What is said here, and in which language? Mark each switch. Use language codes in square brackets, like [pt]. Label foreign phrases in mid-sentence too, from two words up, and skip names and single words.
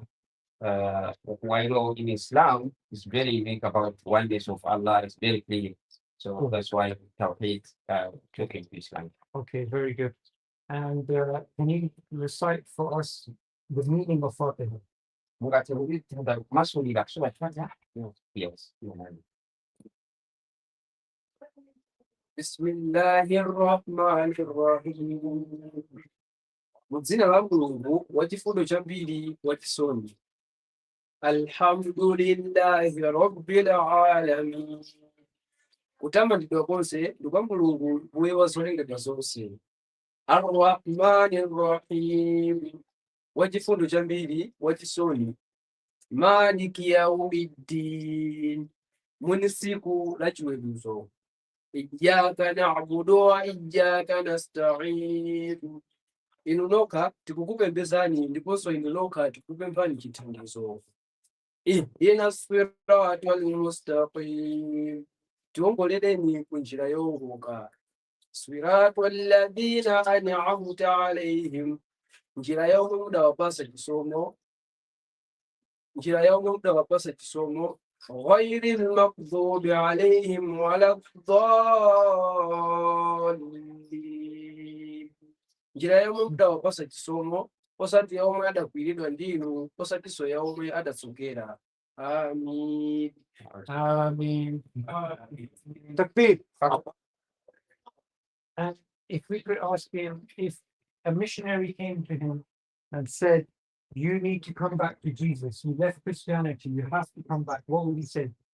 [en] While in Islam is very unique about oneness of Allah, it's very clear. So that's why Tawheed took into Islam. Okay, very good. And can you recite for us the meaning of Fatima? Yes. [ar] بسم الله الرحمن الرحيم [ny] mu dzina la Mulungu wachifundo chambiri wachisoni [ar] الحمد لله رب العالمين [ny] kutamandidwa konse ndi kwa Mulungu mbuye wa zolengedwa zonse [ar] الرحمن الرحيم [ny] wachifundo chambiri wachisoni maliki yaumiddin mwini siku la chiweruzo [ar] إياك نعبد وإياك نستعين [ny] inu nokha tikukupembezani ndiponso inu nokha tikukupemphani chithandizo [ar] اهدنا الصراط المستقيم [ny] tiwongoleleni kunjira yowongoka [ar] صراط الذين أنعمت عليهم [ny] njira yomwe mudawapasa chisomo [ar] غير المغضوب عليهم ولا الضالين [ny] njira yomwe mudawapasa chisomo osati yomwe adakwiridwa ndinu osati so yomwe adatsogera amin [en] Amen. Takbir. And if we could ask him, if a missionary came to him and said, you need to come back to Jesus, you left Christianity, you have to come back, what would he say?